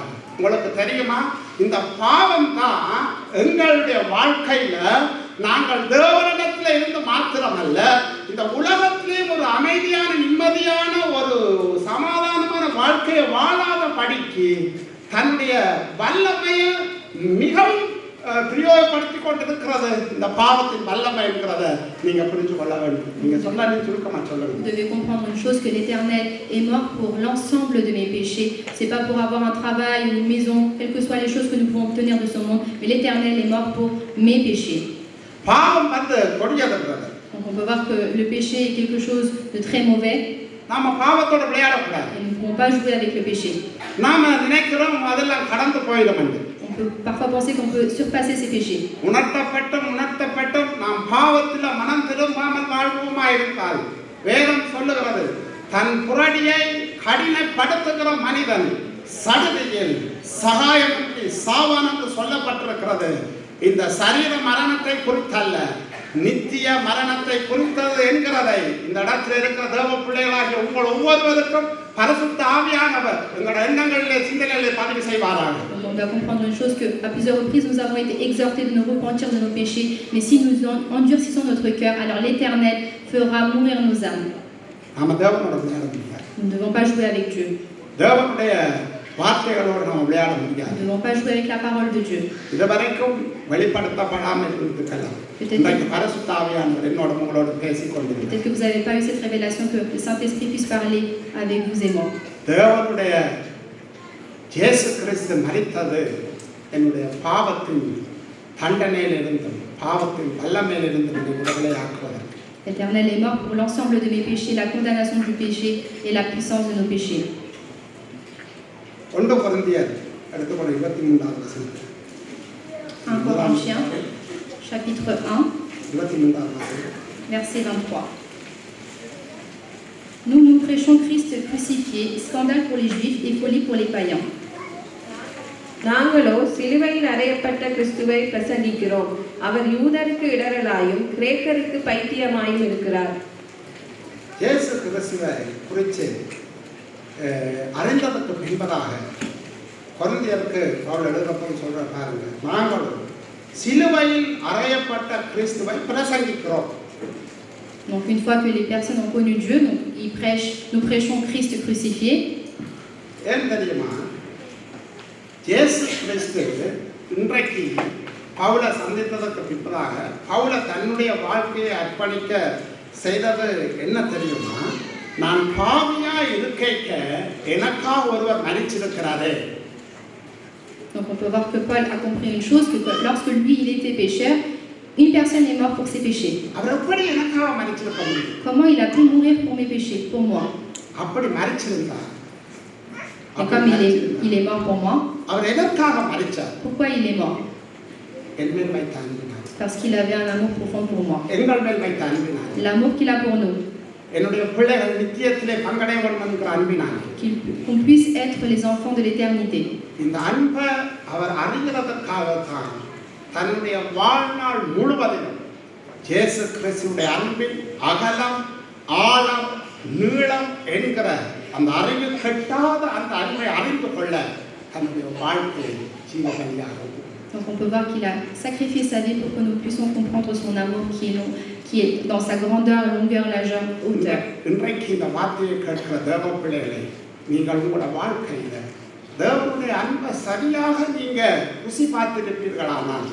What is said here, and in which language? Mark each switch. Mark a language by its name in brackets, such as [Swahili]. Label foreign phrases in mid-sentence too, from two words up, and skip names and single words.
[Tamil] உங்களுக்கு தெரியுமா, இந்த பாவம் தான் எங்களுடைய வாழ்க்கையில நாங்கள் தேவனிடத்தில் இருந்து மாத்திரமல்ல, இந்த உலகத்திலேயும் ஒரு அமைதியான நிம்மதியான ஒரு சமாதானமான வாழ்க்கையை வாழாத படிக்கு தன்னுடைய வல்லமையை மிகவும் பிரயோகப்படுத்திக் கொண்டிருக்கிறது. இந்த பாவத்தின் வல்லமை என்கிறத நீங்க புரிஞ்சு கொள்ள வேண்டும். நீங்க சொன்னா சுருக்கமா சொல்லுங்க. [French] Vous devez comprendre une chose, que l'Éternel est mort pour l'ensemble de mes péchés. C'est pas pour avoir un travail ou une maison, quelles que soient les choses que nous pouvons obtenir de ce monde, mais l'Éternel est mort pour mes péchés. [Tamil] பாவம் வந்து கொடியதுன்றது. [French] Donc on peut voir que le péché est quelque chose de très mauvais. [Tamil] நாம பாவத்தோட விளையாடக்கூடாது. [French] Et nous ne pouvons pas jouer avec le péché. [Tamil] நாம நினைக்கிறோம் அதெல்லாம் கடந்து போயிடும் என்று. [French] On peut parfois penser qu'on peut surpasser ces péchés. [Tamil] உணர்த்தப்பட்டும் நாம் பாவத்தில் மனம் திரும்பாமல் வாழ்வோமாய் இருந்தால், வேதம் சொல்லுகிறது, தன் புரடியை கடினப்படுத்துகிற மனிதன் சடுதியில் சகாயமின்றி சாவான் என்று சொல்லப்பட்டிருக்கிறது. இந்த சரீர மரணத்தை குறித்தல்ல, நித்திய மரணத்தை குறித்தது என்கிறதை இந்த இடத்தில் இருக்கிற தேவ பிள்ளைகளாகிய உங்கள் ஒவ்வொருவருக்கும் பரிசுத்த ஆவியானவர் எங்களுடைய எண்ணங்களிலே சிந்தனையிலே பதிவு செய்வாராக. [French] On doit comprendre une chose, que à plusieurs reprises nous avons été exhortés de nous repentir de nos péchés, mais si nous endurcissons notre cœur, alors l'Éternel fera mourir nos âmes. [Tamil] நாம தேவனோட விளையாட முடியாது. [French] Nous ne devons pas jouer avec Dieu. [Tamil] தேவனுடைய வார்த்தைகளோடு நாம் விளையாட முடியாது. [French] Nous ne devons pas jouer avec la parole de Dieu. [Tamil] இதுவரைக்கும் வெளிப்படுத்தப்படாமல் இருக்கலாம். இன்றைக்கு பரிசுத்த ஆவியானவர் என்னோட உங்களோட பேசிக் கொண்டிருக்கிறார். [French] Peut-être que vous n'avez pas eu cette révélation, que le Saint-Esprit puisse parler avec vous et moi. [Tamil] தேவனுடைய இயேசு கிறிஸ்து மரித்தது என்னுடைய பாவத்தின் தண்டனையிலிருந்து, பாவத்தின் வல்லமையிலிருந்து என்னை விடுதலை ஆக்குவதற்கு. [French] L'Éternel est mort pour l'ensemble de mes péchés, la condamnation du péché et la puissance de nos péchés. [Tamil] 1 கொரிந்தியர் எடுத்துக்கொள்ள 23ஆம் வசனம். [French] 1 Corinthiens, chapitre 1, [Tamil] 23ஆம் வசனம். [French] verset 23. Nous prêchons Christ crucifié, scandale pour les Juifs et folie pour les païens. [Tamil] நாங்களோ சிலுவையில் அறையப்பட்ட கிறிஸ்துவை பிரசங்கிக்கிறோம். அவர் யூதருக்கு இடரலாயும் கிரேக்கருக்கு பைத்தியமாயும் இருக்கிறார். இயேசு கிறிஸ்துவை குறித்து அறிந்ததற்கு பின்பதாக கொரிந்தியருக்கு பவுல் எழுதப்பட்டு சொல்ற பாருங்க, நாங்களும் சிலுவையில் அறையப்பட்ட கிறிஸ்துவை பிரசங்கிக்கிறோம். [French] Donc une fois que les personnes ont connu Dieu, donc nous prêchons Christ crucifié. [Tamil] ஏன் தெரியுமா? இயேசு கிறிஸ்து இன்றைக்கு பவுலை சந்தித்ததற்கு பின்பதாக பவுலை தன்னுடைய வாழ்க்கையை அர்ப்பணிக்க செய்தது என்ன தெரியுமா? நான் பாவியா இருக்கைக்க எனக்காக ஒருவர் மரிச்சிருக்கிறாரே. [French] Donc on peut voir que Paul a compris une chose, que lorsque lui il était pécheur, une personne est morte pour ses péchés. [Tamil] அவர் எப்படி எனக்காக மரிச்சிருக்க முடியும்? [French] Comment il a pu mourir pour mes péchés, pour moi? [Tamil] அப்படி மரிச்சிருந்தார். [French] Et comme il est mort pour moi, [Tamil] அவர் எதற்காக மரிச்சார்? [French] pourquoi il est mort? [Tamil] என் மேல் வைத்த அன்பினால். [French] Parce qu'il avait un amour profond pour moi. [Tamil] எங்கள் மேல் வைத்த அன்பினால். [French] L'amour qu'il a pour nous. [Tamil] என்னுடைய பிள்ளைகள் நித்தியத்திலே பங்கடைய வேண்டும் என்கிற அன்பினால். [French] Qu'on puisse être les enfants de l'éternité. [Tamil] இந்த அன்பை அவர் அறிகிறதற்காக தான் தன்னுடைய வாழ்நாள் முழுவதிலும் இயேசு கிறிஸ்துவுடைய அன்பின் அகலம், ஆழம், நீளம் என்கிற அந்த அறிவு கட்டாத அந்த அன்பை அறிந்து கொள்ள தன்னுடைய வாழ்க்கையை ஜீவபலியாக. [French] Donc on peut voir qu'il a sacrifié sa vie pour que nous puissions comprendre son amour qui est dans sa grandeur, longueur, largeur, hauteur. [Tamil] இன்றைக்கு இந்த வார்த்தையை கேட்கிற தேவ பிள்ளைகளை நீங்கள் உங்களோட வாழ்க்கையில தேவனுடைய அன்பை சரியாக நீங்க ருசி பார்த்திருப்பீர்களானால்,